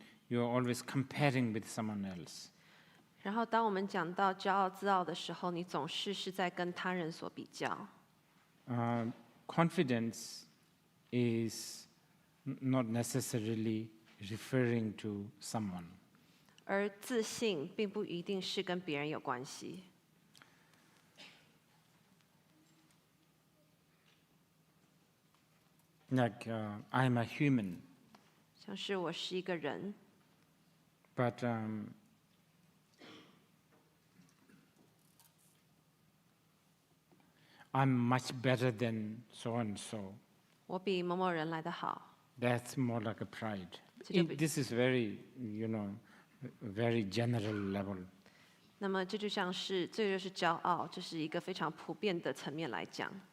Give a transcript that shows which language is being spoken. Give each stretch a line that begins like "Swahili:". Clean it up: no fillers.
English: You are always comparing with someone else.
Chinese: 然后，当我们讲到骄傲自傲的时候，你总是在跟他人所比较。
English: Confidence is not necessarily referring to someone.
Chinese: 而自信并不一定是跟别人有关系。
English: Like, I'm a human,
Chinese: 像是我是一个人，
English: but I'm much better than so and so.
Chinese: 我比某某人来得好。
English: That's more like a pride.
Chinese: 这就比-
English: This is very, very general level.
Chinese: 那么这就是骄傲，这是一个非常普遍的层面来讲。